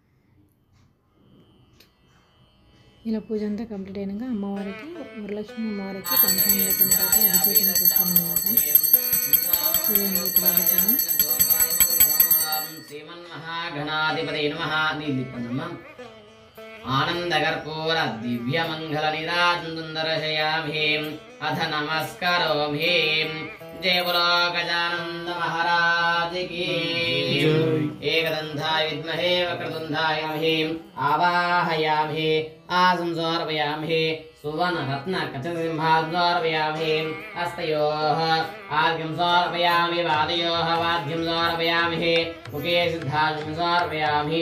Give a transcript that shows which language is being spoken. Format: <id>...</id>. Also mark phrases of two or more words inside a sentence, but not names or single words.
<te>ఇలా పూజ అంతా కంప్లీట్ అయినాక అమ్మవారికి వరలక్ష్మి అమ్మవారికి పంచామృతంతో అభిషేకం చేస్తామన్నమాట. చూడండి ఇప్పుడు అభిషేకం.</te> <sa>శ్రీమన్మహాగణాధిపతయే నమః. आनंदकर्पूर दिव्य मंगल निराजन्दर्शयामि अथ नमस्करोमि।</sa> <hi>जय बोलो गजानंद महाराज की।</hi> <sa>एकदन्ताय विद्महे वक्रतुण्डाय धीमहि आवाहयामि आसं समर्पयामि सुवर्ण रत्न कचसिंहासं समर्पयामि हस्तयोः आर्घ्यं समर्पयामि पादयोः वाद्यं समर्पयामि मुखे सिद्धार्थं समर्पयामि।</sa>